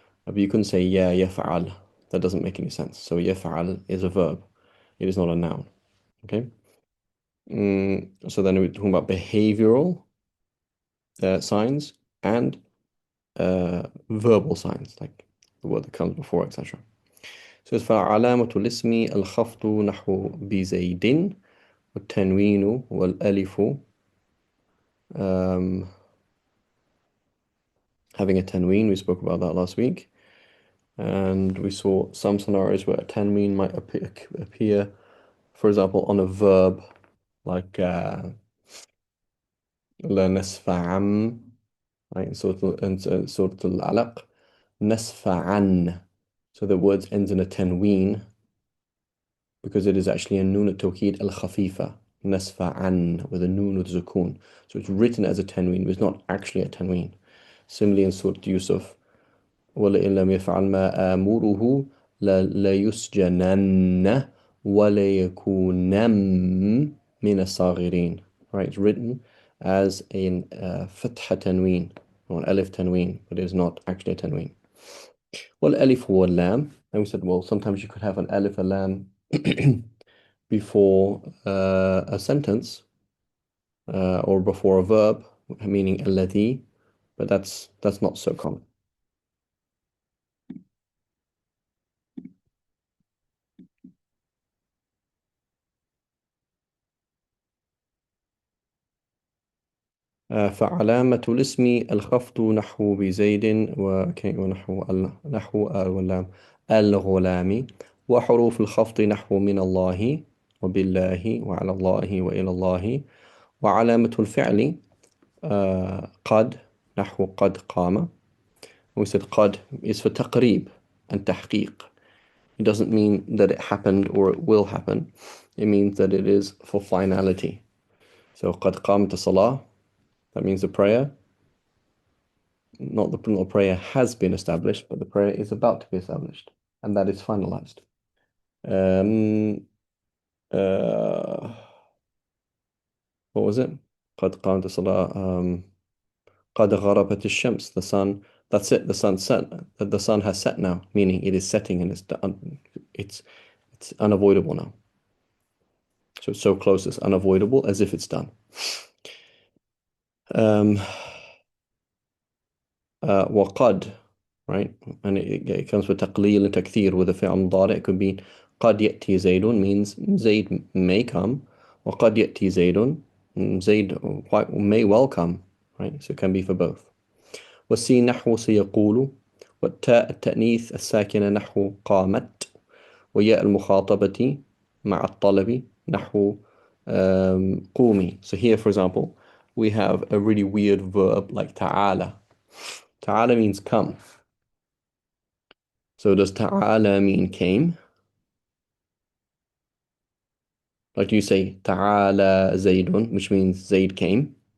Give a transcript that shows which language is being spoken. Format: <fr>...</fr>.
<en>But you couldn't say ya yaf'al. That doesn't make any sense. So yaf'al is a verb. It is not a noun. Okay. So then we're talking about behavioral signs and verbal signs, like the word that comes before, etc.</en> <ar>So it's فعلامة الاسم الخفض نحو بزيد والتنوين والألف.</ar> <en>Um, having a tanween, we spoke about that last week. And we saw some scenarios where a tanween might appear, for example, on a verb like لا نسفعن, right? In Surah Al-Alaq, نسفعن. So the words ends in a tanween because it is actually a noon at-tawkid al-khafifa, nasfa'an, with a noon with zukun. So it's written as a tanween, but it's not actually a tanween. Similarly in Surah Yusuf,</en> <ar>وَلَئِن لَمْ يَفْعَلْ مَا آمُرُهُ لَيُسْجَنَنَّ وَلَيَكُونًا مِنَ الصَّاغِرِينَ.</ar> <en>Right, it's written as a fatha tanween, or an alif tanween, but it is not actually a tanween. Well, alif or lam, and we said, well, sometimes you could have an alif, a lam before a sentence or before a verb, meaning alladhi, but that's not so common.</en> <ar>فعلامة الاسم الخفض نحو بزيد ونحو واللام الغلام، وحروف الخفض نحو من الله وبالله وعلى الله وإلى الله. وعلامة الفعل قد نحو قد قام.</ar> <en>We said قد is for تقريب and تحقيق. It doesn't mean that it happened or it will happen. It means that it is for finality. So</en> <ar>قد قامت الصلاة,</ar> <en>that means the prayer, not the prayer has been established, but the prayer is about to be established, and that is finalized. Um, uh, what was it?</en> <ar>قد قامت الصلاة. قد غربت الشمس.</ar> <en>The sun. That's it. The sun set. The sun has set now, meaning it is setting and it's unavoidable now. So it's so close, it's unavoidable, as if it's done. وقد, right? And it comes with تقليل and تكثير with a فعل مضارع. It could be</en> <ar>قد يأتي زيد,</ar> <en>means Zaid may come.</en> <ar>وقد يأتي زيد,</ar> <en>Zaid may well come, right? So it can be for both.</en> <ar>والسين نحو سيقول. والتاء التأنيث الساكنة نحو قامت. وياء المخاطبة مع الطلب نحو قومي.</ar> <en>So here, for example, we have a really weird verb like تعالى. تعالى means come. So does تعالى mean came? Like you say تعالى زيد, which means Zaid came.</en>